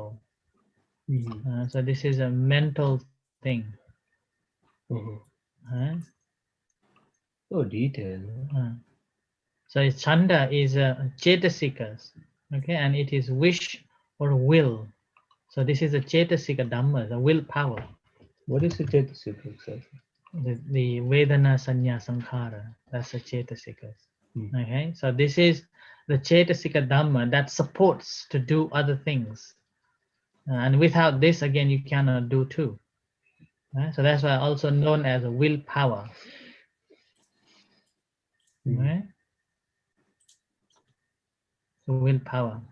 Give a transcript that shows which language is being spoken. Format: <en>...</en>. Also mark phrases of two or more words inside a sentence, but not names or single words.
<en>So this is a mental thing. So detailed. So chanda is chetasikas, okay, and it is wish or will. So this is a</en> <pi>chetasika dhamma,</pi> <en>the willpower. What is the chetasika exactly?</en> <pi>The vedana sanya sankhara,</pi> <en>that's the chetasikas. Okay, so this is the</en> <pi>chetasika dhamma</pi> <en>that supports to do other things, and without this again you cannot do too. So that's why also known as a willpower. Right? So willpower.</en>